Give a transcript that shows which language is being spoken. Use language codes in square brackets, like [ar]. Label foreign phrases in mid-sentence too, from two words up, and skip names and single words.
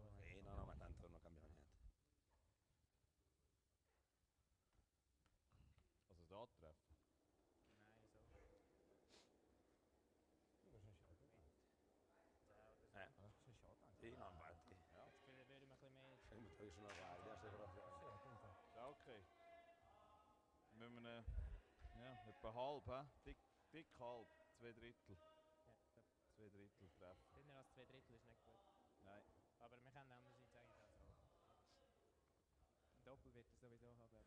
[it] No, no, ma tanto non cambia niente. [de] Also da treffen. Nein, so. Du kannst einen Shot machen. Eh? [it] Sì, shot anche. Sì, no, infatti. [de] Jetzt würde ich ein bisschen mehr. [it] Io mi trovo sulla guardia, se proprio. Sì, appunto. [de] Ja, okay. Müssen wir ja, etwa halb, he? Dick halb, 2/3. Ja, ich glaube, 2/3 treffen. dünner als 2/3 ist nicht gut. Nein. Aber wir können andererseits eigentlich auch so. Ein Doppel wird er sowieso haben, glaube ich.